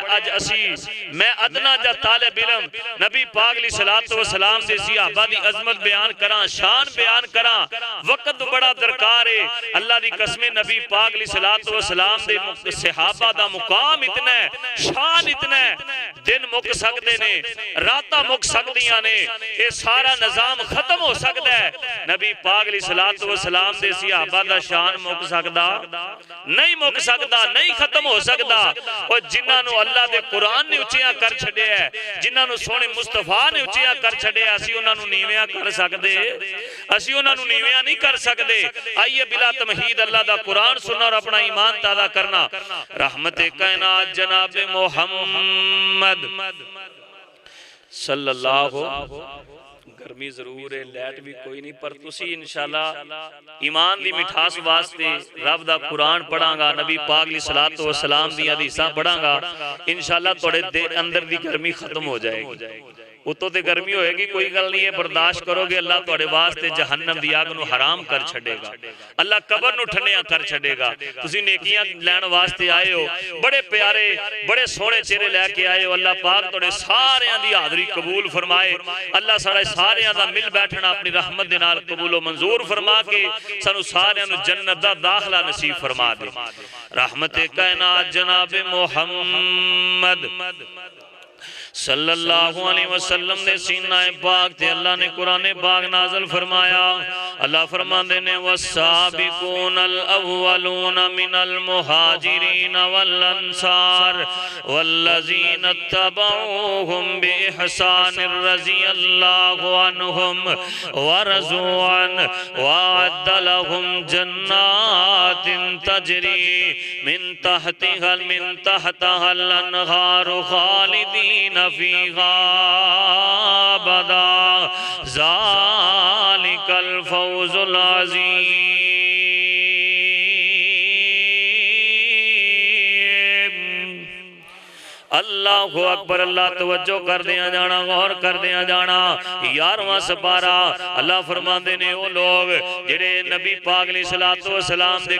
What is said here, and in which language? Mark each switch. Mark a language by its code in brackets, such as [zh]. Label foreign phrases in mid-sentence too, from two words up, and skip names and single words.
[pa] اج اسی میں ادنا جا طالب علم نبی پاک [ar] علیہ الصلوۃ والسلام [pa] دے صحابہ دی عظمت بیان کراں، شان بیان کراں، وقت بڑا درکار ہے۔ اللہ دی قسم نبی پاک [ar] علیہ الصلوۃ والسلام [pa] دے صحابہ دا مقام اتنا ہے، شان اتنا ہے، دن مک سکتے نے، راتاں مک سکدیاں نے، یہ سارا نظام ختم ہو سکتا ہے، نبی پاک [ar] علیہ الصلوۃ والسلام [pa] دے صحابہ دا شان مک سکدا نہیں، مک سکدا نہیں، ختم ہو سکدا۔ اور جنہاں نو اللہ دے قرآن نے اچھیاں کر چھڑے ہے، جنہاں نو سونے مصطفیٰ نے اچھیاں کر چھڑے ہے، اسی انہاں نو نیویاں کر سکدے، اسی انہاں نو نیویاں نہیں کر سکدے۔ آئیے بلا تمہید اللہ دا قرآن سننا اور اپنا ایمان تازہ کرنا۔ رحمت کائنات جناب محمد [ar] صلی اللہ [pa] گرمی ضرور ہے، لیٹ بھی کوئی نہیں، پر تسی انشاءاللہ ایمان دی مٹھاس واسطے رب دا قرآن پڑھاں گا، نبی پاک [ar] علیہ الصلوۃ والسلام [pa] دی حدیثاں پڑھاں گا، انشاءاللہ توڑے اندر دی گرمی ختم ہو جائے گی۔ اتو تے گرمی ہوئے گی، کوئی گل نہیں ہے، برداشت کرو گے، اللہ توڑے واسطے جہنم دی آگ نو حرام کر چھڑے گا، اللہ قبر نو ٹھنڈیاں کر چھڑے گا۔ تسی نیکیاں لین واسطے آئے ہو، بڑے پیارے بڑے سونے چہرے لے کے آئے ہو، اللہ پاک توڑے سارے دی حاضری قبول فرمائے، اللہ سارے سارے دا مل بیٹھنا اپنی رحمت دے نال قبول و منظور فرما کے سانو سارے نو جنت دا داخلہ نصیب فرما دے۔ رحمت کائنات جناب محمد [ar] صلی اللہ علیہ وسلم [pa] نے سینہ پاک تے اللہ نے قرآن پاک نازل فرمایا۔ اللہ فرماندے نے [ar] والسابقون الاولون من المہاجرین والانصار والذین اتبعوهم بإحسان رضی اللہ عنہم ورضوا عنہ وأعد لهم جنات تجری من تحتها الانہار خالدین فیہا ابدا ذالک الفوز العظیم۔ اللہ اللہ اکبر [pa] اللہ توجہ کر دیا جانا غور کر دیا جانا 11واں سپارہ اللہ فرماندے نے وہ لوگ جڑے نبی پاک [ar] علیہ الصلوۃ والسلام [pa] دے